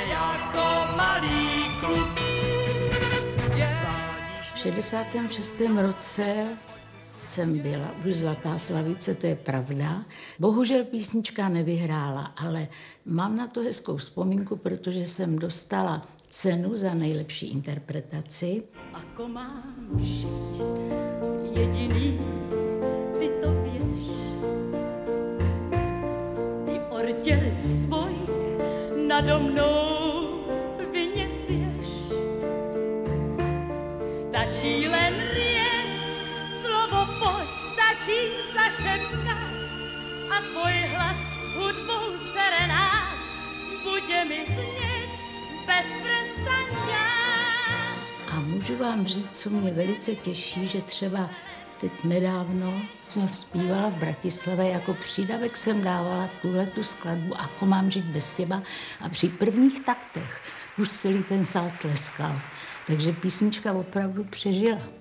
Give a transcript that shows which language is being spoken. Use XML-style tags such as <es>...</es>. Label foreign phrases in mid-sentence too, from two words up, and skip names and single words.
<cs>V 66. roce jsem byla už Zlatá slavice, to je pravda. Bohužel písnička nevyhrála, ale mám na to hezkou vzpomínku, protože jsem dostala cenu za nejlepší interpretaci.</cs> <sk>Ako mám žiť jediný, ty to vieš. Ty orteľ svoj nado mnou vyniesieš. Stačí len riecť, slovo poď, stačí zašepkať a tvoj hlas hudbou serenád bude mi znieť bez prestania.</sk> <cs>A můžu vám říct, co mě velice těší, že třeba teď nedávno jsem zpívala v Bratislavě, jako přídavek jsem dávala tuhletu skladbu Ako mám žít bez těba a při prvních taktech už celý ten sál tleskal. Takže písnička opravdu přežila.</cs>